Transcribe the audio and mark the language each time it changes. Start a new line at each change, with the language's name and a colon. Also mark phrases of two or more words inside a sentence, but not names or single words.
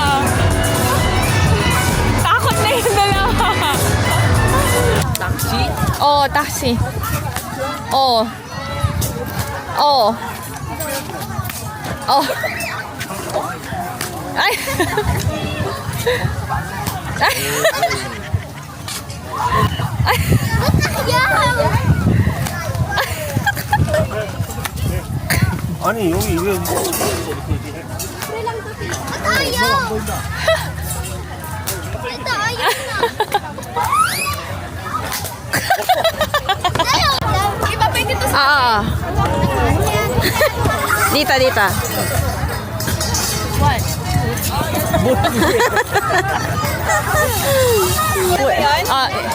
Filipino: Takot na yung dalawa. Taxi? Oh, taxi. Oh. Oh. Oh. Ay. Ay.
Korean: 아니 여기 왜
Filipino: Ayaw! Ito, ayaw na. Ayaw! Iba pa dito sa... Dita.
English: What? Ah.